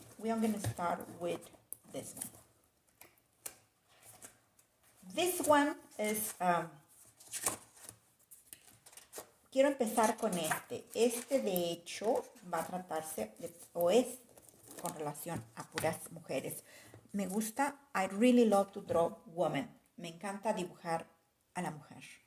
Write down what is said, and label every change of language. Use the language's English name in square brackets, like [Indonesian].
[English] We are going to start with this one. This one is, [Spanish] quiero empezar con este. Este de hecho va a tratarse o es con relación a puras mujeres. Me gusta, [English] I really love to draw women. [Spanish] Me encanta dibujar a la mujer.